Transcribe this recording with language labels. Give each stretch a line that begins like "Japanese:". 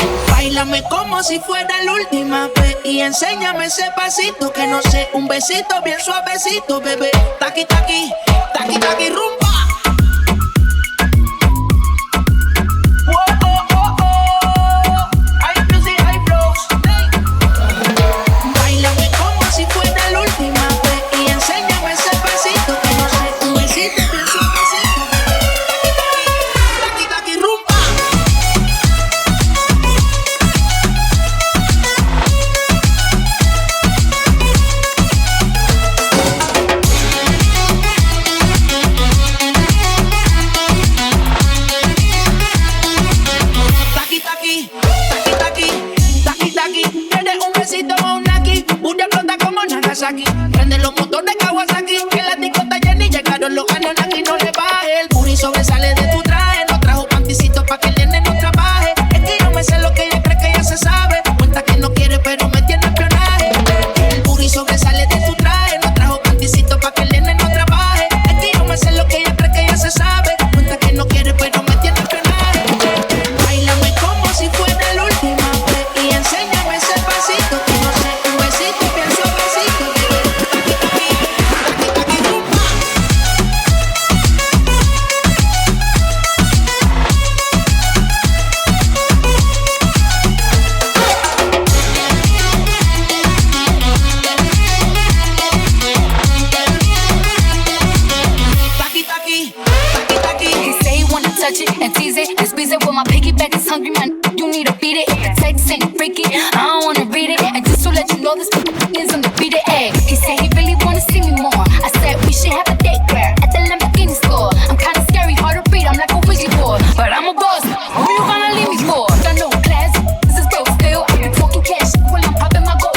Spanish: Báilame como si fuera la última vez y enséñame ese pasito que no sé, un besito bien suavecito, bebé. Taqui, taqui, taqui, taqui, rumba. Báilame como si fuera la última vez y enséñame ese pasito que no sé, un besito bien suavecito, bebé. Taqui, taqui, taqui, rumba. Taqui, taqui, taqui, taqui, taqui, taqui. Tienes un besito o un aquí, una explota como Nagasaki. Prende los motores Kawasaki, que la disco está llena y llegaron los años aquí. No le baje, el puri sobresale de tu traje. No trajo panticito pa' que el nene no trabaje. Es que yo me sé lo que ella cree que ya se sabe. Cuenta que no quiere pero me tiene espionaje. El puri sobresale de tu traje. No trajo panticito pa' que el nene no trabaje. Es que yo me sé lo que ella cree que ya se sabe. Cuenta que no quiere pero me tiene espionaje. Báilame como si fuera la última vez y enséñame ese pasito que no sé, un besito bien suavecito, bebé. Taqui, taqui, taqui, taqui, rumba. Taqui, taqui, taqui, taqui.
English: He say he wanna touch it and tease it and squeeze it. When my piggyback is hungry, man, you need to beat it. Text ain't freaky, I don't wanna read it. And just to let you know, this is undefeated. Ay, he said he really wanna see me more. I said we should have a date where at the Lamborghini store. I'm kinda scary, hard to read, I'm like a Ouija board. But I'm a boss, who you gonna leave me for? Got no class, this is broke still. I be talking cash when I'm popping my